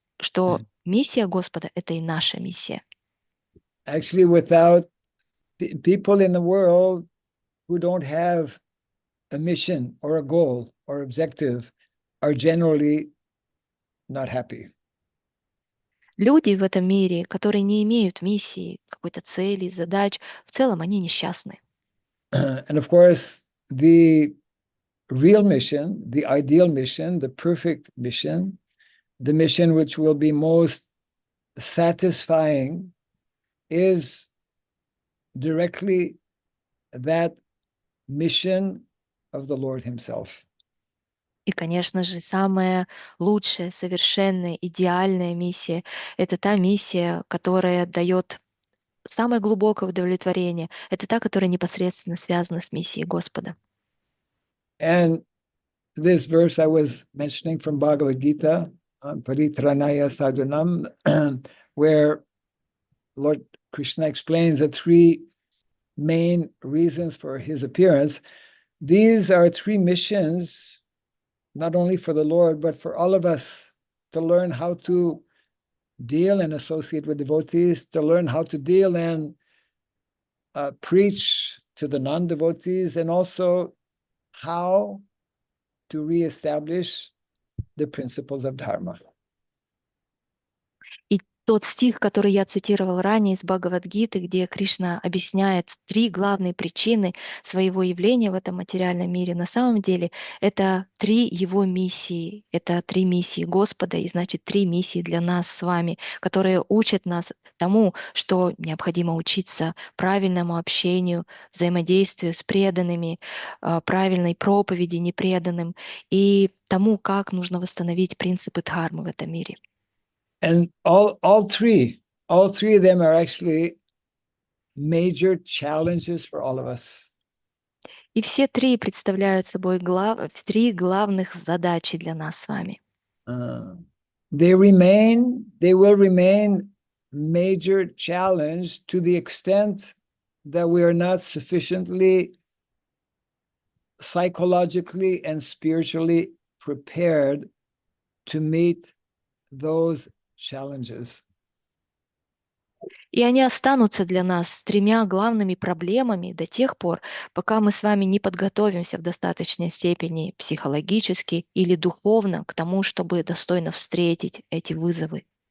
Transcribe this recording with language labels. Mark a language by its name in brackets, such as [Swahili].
[Russian] что миссия Господа — это и наша миссия. [English] Actually, without people in the world who don't have a mission or a goal or objective are generally not happy. [Russian] Люди в этом мире, которые не имеют миссии, какой-то цели, задач, в целом они несчастны. [English] And of course, the real mission, the ideal mission, the perfect mission, the mission which will be most satisfying is directly that mission of the Lord Himself. [Russian] И, конечно же, самая лучшая, совершенная, идеальная миссия — это та миссия, которая дает самое глубокое удовлетворение. Это та, которая непосредственно связана с миссией Господа. [English] And this verse I was mentioning from Bhagavad Gita, Paritranaya Sadhanam, where Lord Krishna explains the three main reasons for his appearance. These are three missions, not only for the Lord, but for all of us to learn how to deal and associate with devotees, to learn how to deal and preach to the non-devotees, and also how to reestablish the principles of Dharma. [Russian] И тот стих, который я цитировал ранее из Бхагавад-гиты, где Кришна объясняет три главные причины своего явления в этом материальном мире, на самом деле это три его миссии, это три миссии Господа, и значит три миссии для нас с вами, которые учат нас тому, что необходимо учиться правильному общению, взаимодействию с преданными, правильной проповеди непреданным и тому, как нужно восстановить принципы дхармы в этом мире. [English] And all three of them are actually major challenges for all of us. [Russian] И все три представляют собой три главных задачи для нас с вами. [English] They will remain major challenge to the extent that we are not sufficiently psychologically and spiritually prepared to meet those challenges. [Russian] И они останутся для нас тремя главными проблемами до тех пор, пока мы с вами не подготовимся в достаточной степени психологически или духовно к тому, чтобы достойно встретить эти вызовы.